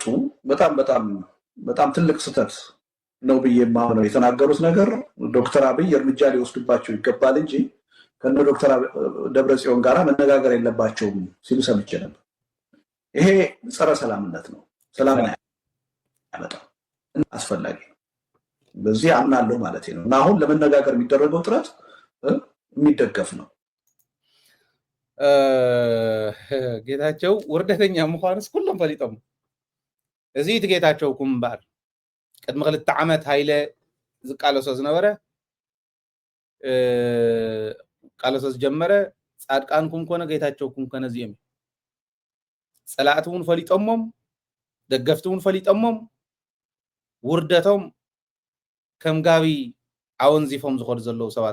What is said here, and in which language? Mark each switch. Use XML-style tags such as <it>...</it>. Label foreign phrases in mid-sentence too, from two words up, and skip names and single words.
<am>በጣም ትልቅ ስህተት ነው በየማው ነው የተናገሩት ነገር ዶክተር አብይ እርምጃ ሊወስዱባቸው ይገባል እንጂ ከነ ዶክተር ደብረጽዮን ጋራ መነጋገር የለባቸውም ሲሉ ሰምቼ ነበር ይሄ ጸረ ሰላምነት ነው ሰላም ያመጣው አስፈላጊ በዚህ አምናለሁ ማለት ነው እና አሁን ለመነጋገር የሚደረገው ጥረት የሚደገፍ ነው</am> <ti>ጌታቸው ወርደተኛ ምዃንስ ሁሉም ፈሊጦም እዚ ጌታቸው ኩምባር ቅድሚ 2 ዓመት ሃይለ ዝቃለሶ ዝነበረ ቃለሶ ዝጀመረ ጻድቃንኩም ኮነ ጌታቸውኩም ኮነ እዚኦም ጸላእቲ እውን ፈሊጦሞም ደገፍቲ እውን ፈሊጦሞም ውርደቶም ከም ጋቢ ኣወንዚፎም ዝኸዱ ዘለዉ ሰባት</ti>